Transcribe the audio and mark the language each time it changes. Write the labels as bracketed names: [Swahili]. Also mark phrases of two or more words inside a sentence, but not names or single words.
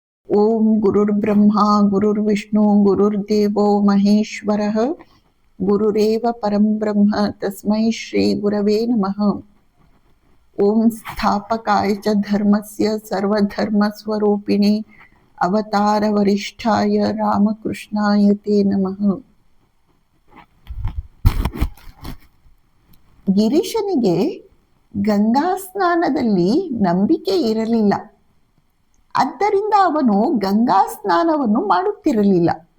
[Sanskrit] ಓಂ ಗುರುರ್ಬ್ರಹ್ಮ ಗುರುರ್ವಿಷ್ಣು ಗುರುರ್ದೇವೋ ಮಹೇಶ್ವರಃ ಗುರುರೇವ ಪರಂ ಬ್ರಹ್ಮ ತಸ್ಮೈ ಶ್ರೀ ಗುರವೇ ನಮಃ. ಓಂ ಸ್ಥಾಪಕಾಯ ಚ ಧರ್ಮಸ್ಯ ಸರ್ವಧರ್ಮ ಸ್ವರೂಪಿಣಿ ಅವತಾರ ವರಿಷ್ಠಾಯ ರಾಮಕೃಷ್ಣಾಯ ತೇ ನಮಃ. [Kannada] ಗಿರೀಶನಿಗೆ ಗಂಗಾ ಸ್ನಾನದಲ್ಲಿ ನಂಬಿಕೆ ಇರಲಿಲ್ಲ. ಆದ್ದರಿಂದ ಅವನು ಗಂಗಾ ಸ್ನಾನವನ್ನು ಮಾಡುತ್ತಿರಲಿಲ್ಲ.